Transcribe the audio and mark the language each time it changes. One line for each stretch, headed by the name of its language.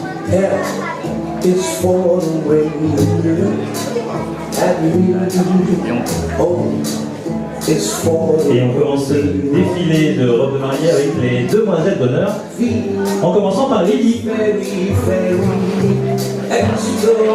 English: It's for the way you look at me. Oh, it's for the
French: Et on commence ce défilé de robe de mariée avec les demoiselles d'honneur, en commençant par Lily.
English: very, very extraordinary.